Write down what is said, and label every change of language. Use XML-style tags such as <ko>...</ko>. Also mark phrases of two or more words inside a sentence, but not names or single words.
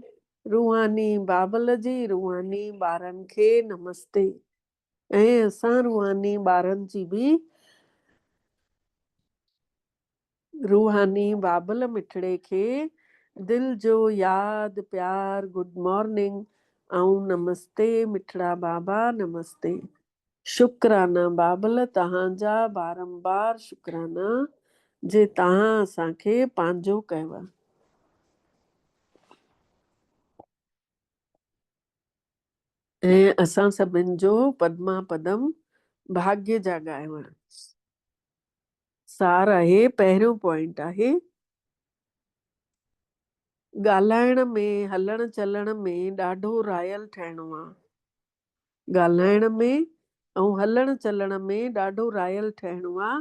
<sd>रूहानी बाबल जी रूहानी ॿारनि खे नमस्ते, ऐं असां रूहानी ॿारनि जी बि रूहानी बाबल मिठड़े खे दिल जो यादि प्यार</sd> <en>good morning</en> <sd>ऐं नमस्ते मिठड़ा बाबा नमस्ते। शुक्राना बाबल तव्हांजा बारंबार शुक्राना जे तव्हां असांखे पंहिंजो कयव। ऐं असां सभिनि जो पद्मा पदम भाग्य जा ॻायव। सार आहे, पहिरियों पॉइंट आहे ॻाल्हाइण में हलण चलण में ॾाढो रायल ठहिणो आहे। ॻाल्हाइण में ऐं हलण चलण में ॾाढो रायल ठहिणो आहे।</sd>